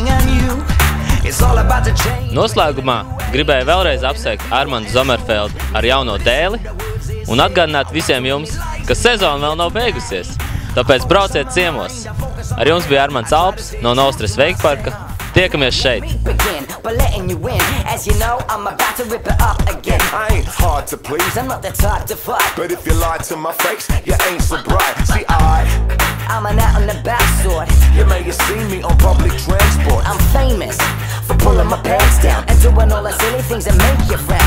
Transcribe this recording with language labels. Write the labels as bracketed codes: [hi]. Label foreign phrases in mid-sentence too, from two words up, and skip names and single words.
[lv] Noslēgumā gribēju vēlreiz apsveikt Armandu Zomerfeldu ar jauno dēli un atgādināt visiem jums, ka sezona vēl nav beigusies, tāpēc brauciet ciemos. Ar jums bija Armands Alps no Nostres Wakeparka. Tiekamies šeit! [en] But letting you in, as you know, I'm about to rip it up again. I ain't hard to please, I'm not the type to fight, but if you lie to my face, you ain't so bright. See, I'm an out and about sort. you may have seen me on public transport. I'm famous for pulling my pants down and doing all the silly things that make you frown.